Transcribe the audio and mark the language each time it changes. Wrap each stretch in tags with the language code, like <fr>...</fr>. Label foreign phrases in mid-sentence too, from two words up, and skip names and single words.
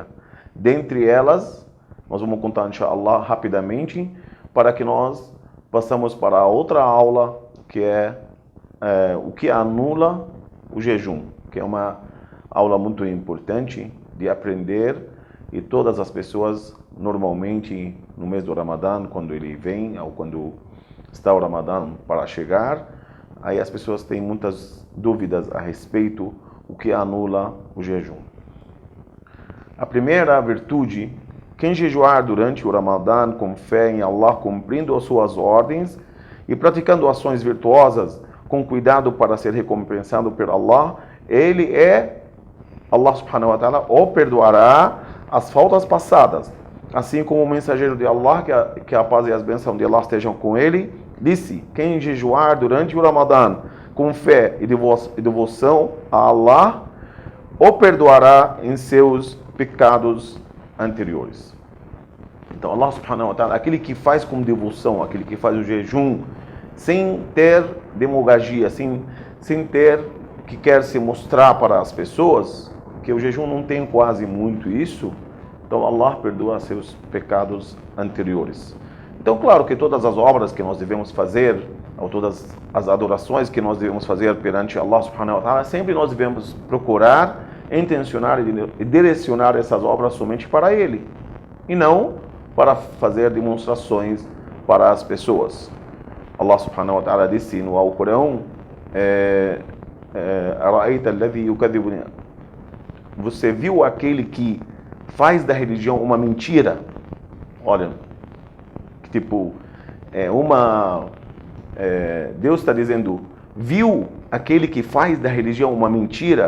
<pt>Dentre elas, nós vamos contar, inshallah, rapidamente, para que nós passamos para a outra aula, que é o que anula o jejum, que é uma aula muito importante de aprender, e todas as pessoas, normalmente, no mês do Ramadã, quando ele vem, ou quando está o Ramadã para chegar, aí as pessoas têm muitas dúvidas a respeito do que anula o jejum. A primeira virtude: quem jejuar durante o Ramadã com fé em Allah, cumprindo as suas ordens e praticando ações virtuosas com cuidado para ser recompensado por Allah, Allah</pt> <ar>سبحانه وتعالى</ar> <pt>o perdoará as faltas passadas. Assim como o mensageiro de Allah, que a paz e as bênçãos de Allah estejam com ele, disse: quem jejuar durante o Ramadã com fé e devoção a Allah, o perdoará em seus pecados anteriores. Então Allah</pt> <ar>سبحانه وتعالى,</ar> <pt>aquele que faz com devoção, aquele que faz o jejum sem ter demagogia, sem ter que quer se mostrar para as pessoas, que o jejum não tem quase muito isso, então Allah perdoa seus pecados anteriores. Então, claro que todas as obras que nós devemos fazer, ou todas as adorações que nós devemos fazer perante Allah</pt> <ar>سبحانه وتعالى,</ar> <pt>sempre nós devemos procurar intencionar e direcionar essas obras somente para Ele, e não para fazer demonstrações para as pessoas. Allah</pt> <ar>سبحانه وتعالى</ar> <pt>disse no Alcorão: você viu aquele que faz da religião uma mentira? Olha, tipo, Deus está dizendo: viu aquele que faz da religião uma mentira?</pt>